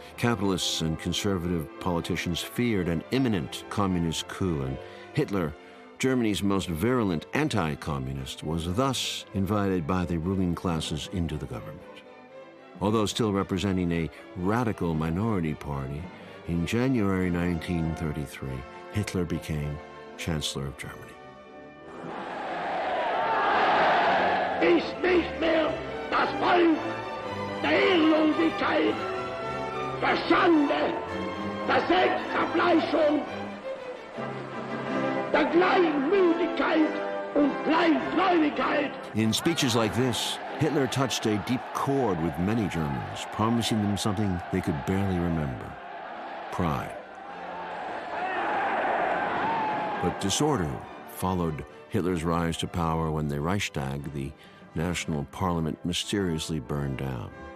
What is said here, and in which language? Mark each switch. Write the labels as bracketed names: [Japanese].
[English] Capitalists and conservative politicians feared an imminent communist coup, and Hitler, Germany's most virulent anti-communist, was thus invited by the ruling classes into the government. Although still representing a radical minority party, in January 1933, Hitler became Chancellor of Germany. [German] Ist nicht mehr das Volk der Ehrlosigkeit, der Schande, der Selbstverfleischung, der Kleinmütigkeit und Kleinträumigkeit. [English] In speeches like this, Hitler touched a deep chord with many Germans, promising them something they could barely remember: pride. But disorder followed Hitler's rise to power when the Reichstag, the national parliament, mysteriously burned down.